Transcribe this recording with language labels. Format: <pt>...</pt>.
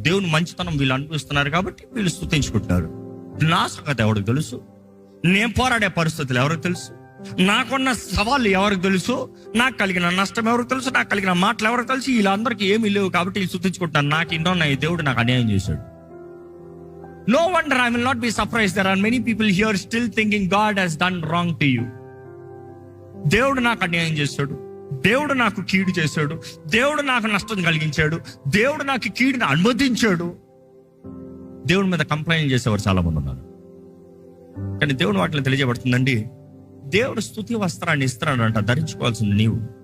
<te>దేవుని మంచితనం వీళ్ళు అనిపిస్తున్నారు కాబట్టి వీళ్ళు స్తుతించుకుంటున్నారు. నా సంగతి ఎవరికి తెలుసు? నేను పోరాడే పరిస్థితులు ఎవరికి తెలుసు? నాకున్న సవాళ్ళు ఎవరికి తెలుసు? నాకు కలిగిన నష్టం ఎవరికి తెలుసు? నాకు కలిగిన మాటలు ఎవరికి తెలుసు? వీళ్ళందరికీ ఏమీ లేవు కాబట్టి వీళ్ళు స్తుతించుకుంటున్నారు. నాకు ఇంటున్నాయి, దేవుడు నాకు అన్యాయం చేశాడు.</te> <en>No wonder I will not be surprised there are many people here still thinking God has done wrong to you.</en> <te>దేవుడు నాకు అన్యాయం చేశాడు, దేవుడు నాకు కీడు చేశాడు, దేవుడు నాకు నష్టం కలిగించాడు, దేవుడు నాకు కీడుని అనుమతించాడు. దేవుడి మీద కంప్లైంట్ చేసేవారు చాలా మంది ఉన్నారు. కానీ దేవుని వాటిలో తెలియజేయబడుతుందండి, దేవుడు స్తుతి వస్త్రాన్ని ఇస్తున్నాడంట. ధరించుకోవాల్సింది నీవు.</te>